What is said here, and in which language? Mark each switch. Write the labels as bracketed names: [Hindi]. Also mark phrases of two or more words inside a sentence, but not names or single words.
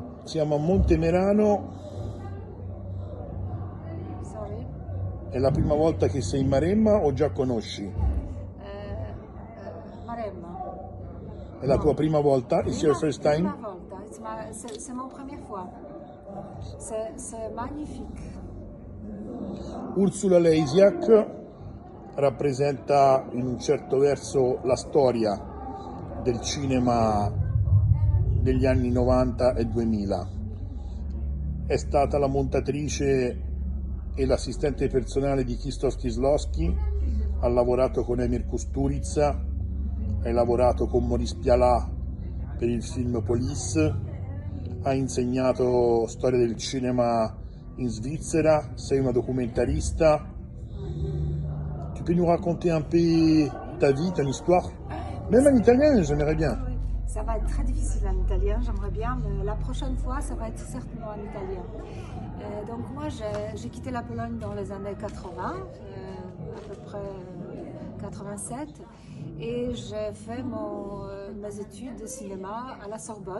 [Italian] Siamo a Monte Merano. Sorry. È la prima volta che sei in Maremma o già conosci? Maremma. È la tua prima volta? [English] It's your first [Italian] Prima [English] time? [Italian] volta. [French] C'est mon première fois. C'est magnifique. [Italian] Ursula Leisiak rappresenta in un certo verso la storia del cinema degli anni 90 e 2000. È stata la montatrice e l'assistente personale di Krzysztof Kieslowski, ha lavorato con Emir Kusturica, hai lavorato con Maurice Pialat per il film Police, ha insegnato storia del cinema in Svizzera, sei una documentarista. [French] Tu peux nous raconter un peu ta vie, ton histoire? Même en italien, j'aimerais bien. Oui, ça va être très difficile en italien, j'aimerais bien, mais la prochaine fois, ça va être certainement en italien. Donc moi, j'ai quitté la Pologne dans les années 80, à peu près 87, et j'ai fait mes études de cinéma à la Sorbonne.